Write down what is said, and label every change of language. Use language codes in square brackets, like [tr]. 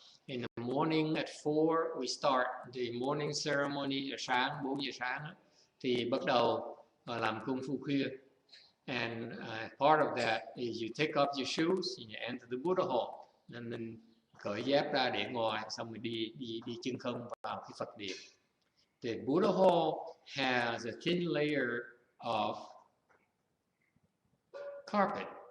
[en] In the morning at 4 we start the morning ceremony. [vi] Sáng 4 giờ sáng đó, thì bắt đầu làm công phu khuya. [en] And part of that is you take off your shoes and you enter the Buddha hall. [vi] Nên mình cởi dép ra để ngoài, xong rồi đi chân không vào cái Phật điện. [en] The Buddha hall has a thin layer of carpet.